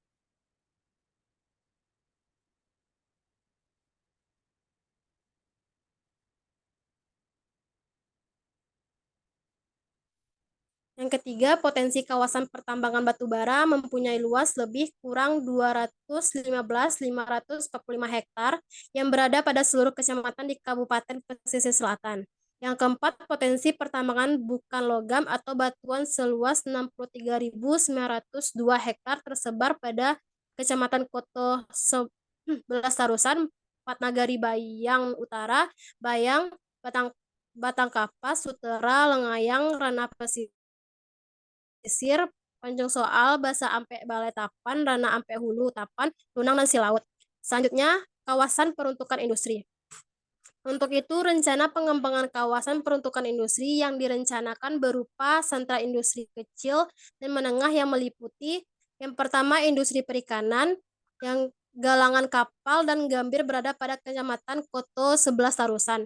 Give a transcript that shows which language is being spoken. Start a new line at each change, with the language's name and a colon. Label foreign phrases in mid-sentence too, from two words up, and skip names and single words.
Indonesian: Yang ketiga, potensi kawasan pertambangan batubara mempunyai luas lebih kurang 215.545 hektar yang berada pada seluruh kecamatan di Kabupaten Pesisir Selatan. Yang keempat, potensi pertambangan bukan logam atau batuan seluas 63.902 hektar tersebar pada Kecamatan Koto 11 Tarusan, Patnagari Bayang Utara, Bayang, Batangkapas, Sutera, Lengayang, Ranah Pesisir, Tanjung Soal, Basa Ampe Balai Tapan, Ranah Ampe Hulu, Tapan, Lunang, dan Silaut. Selanjutnya, kawasan peruntukan industri. Untuk itu, rencana pengembangan kawasan peruntukan industri yang direncanakan berupa sentra industri kecil dan menengah yang meliputi yang pertama, industri perikanan, yang galangan kapal dan gambir berada pada Kecamatan Koto 11 Tarusan.